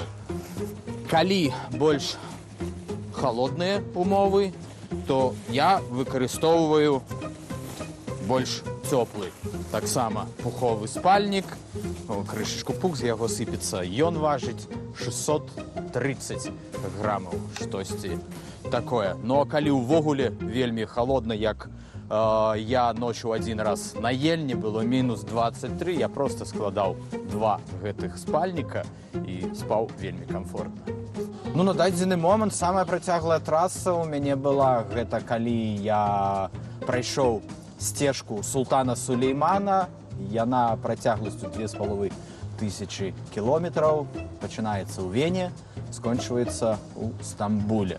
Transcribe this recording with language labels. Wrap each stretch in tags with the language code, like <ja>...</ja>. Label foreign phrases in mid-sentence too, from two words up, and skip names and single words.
<be>Калі больш холодныя умовы, то я выкарыстоўваю больш цёплы. Таксама пуховы спальнік, крышачку пух, з яго сыпецца. Ён важыць 630 грамаў, штосьці такое. Ну, а калі ўвогуле вельмі холодна, як я</be> <ru>ночью один раз</ru> <be>на Ельне,</be> <ru>было минус</ru> <be>23, я просто складаў 2 гэтых спальніка і спаў вельмі комфортно. Ну, на дадзены момант самая працяглая траса у мяне была, гэта калі я прайшоў сцежку Султана Сулеймана, яна працягласцю 2500 кілометраў, пачынаецца ў Вене, скончваецца ў Стамбуле.</be>